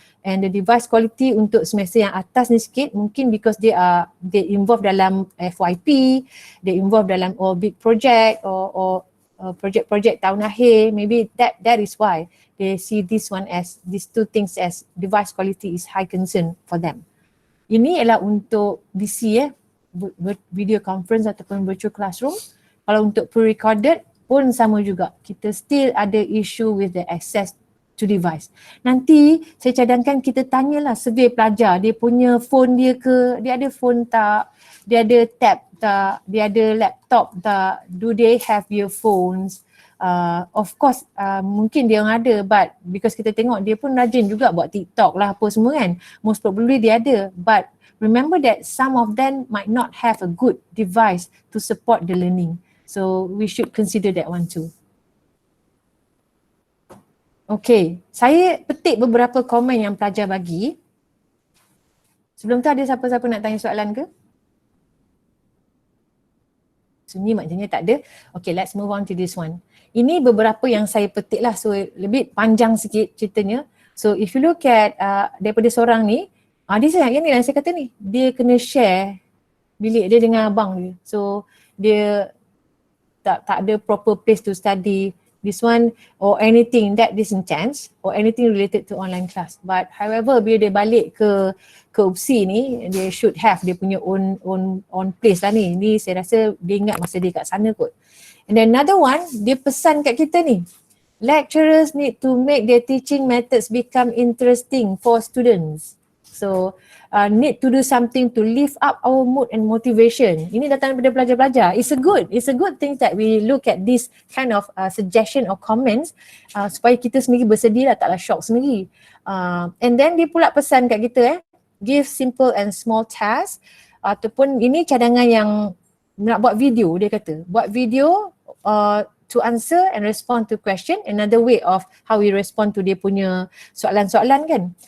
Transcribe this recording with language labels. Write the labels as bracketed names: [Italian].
[English] And the device quality [Malay] untuk semester yang atas ni sikit mungkin [English] because they involved dalam FYP, they involved dalam big project or project [Malay] tahun akhir, [English] maybe that is why they see this one as, these two things as device quality is high concern for them. [Malay] Ini ialah untuk DC video conference ataupun virtual classroom. Kalau untuk pre-recorded pun sama juga. [English] Kita still ada issue with the access to device. [Malay] Nanti saya cadangkan kita tanyalah survey pelajar, dia punya phone dia ke, dia ada phone tak, dia ada tab tak, dia ada laptop tak, [English] do they have earphones. Of course [Malay] mungkin dia orang ada, [English] but because [Malay] kita tengok dia pun rajin juga buat TikTok lah apa semua kan, [English] most probably [Malay] dia ada, [English] but remember that some of them might not have a good device to support the learning, so we should consider that one too. [Malay] Okay, saya petik beberapa komen yang pelajar bagi. Sebelum tu ada siapa-siapa nak tanya soalan ke? Sunyi maknanya tak ada. [English] Okay, let's move on to this one. [Malay] Ini beberapa yang saya petik lah, so lebih panjang sikit ceritanya. [English] So if you look at [Malay] daripada seorang ni, dia yang ni yang saya kata ni, dia kena share bilik dia dengan abang dia. [English] So [Malay] dia tak ada [English] proper place to study. This one or anything that is intense or anything related to online class. But however, [Malay] bila dia balik ke UPSI ni, dia [English] should have [Malay] dia punya [English] own place [Malay] lah ni. Ni saya rasa dia ingat masa dia kat sana kot. [English] And then another one, [Malay] dia pesan kat kita ni, [English] lecturers need to make their teaching methods become interesting for students. So need to do something to lift up our mood and motivation. [Malay] Ini datang daripada pelajar-pelajar. [English] It's a good thing that we look at this kind of suggestion or comments [Malay] supaya kita sendiri bersedia lah, taklah shock sendiri. [English] And then [Malay] dia pula pesan kat kita [English] give simple and small tasks, [Malay] ataupun ini cadangan yang nak buat video, dia kata buat video [English] to answer and respond to question, another way of how we respond to [Malay] dia punya soalan-soalan kan.